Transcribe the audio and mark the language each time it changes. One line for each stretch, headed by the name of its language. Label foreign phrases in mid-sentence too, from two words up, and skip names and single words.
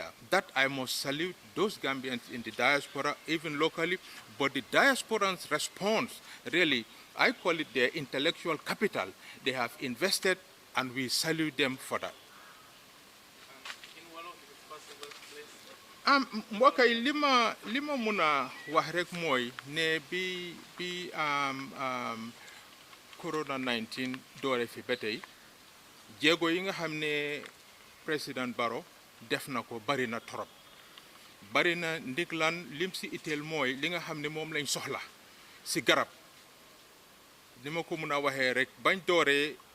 English: That I must salute those Gambians in the diaspora, even locally, but the diasporans' response, really, I call it their intellectual capital. They have invested, and we salute them for that. In one of the possible places.
Wolof: Mbokk yi li ma mun a wax rek mooy ne bi Corona 19 doore fi ba tey jéego yi nga xam ne président Barrow def na ko bari na trop bari na ndig lan lim si itteel mooy li nga xam ne moom lañ soxla si garab ni ma ko mun a waxee rek bañ dooree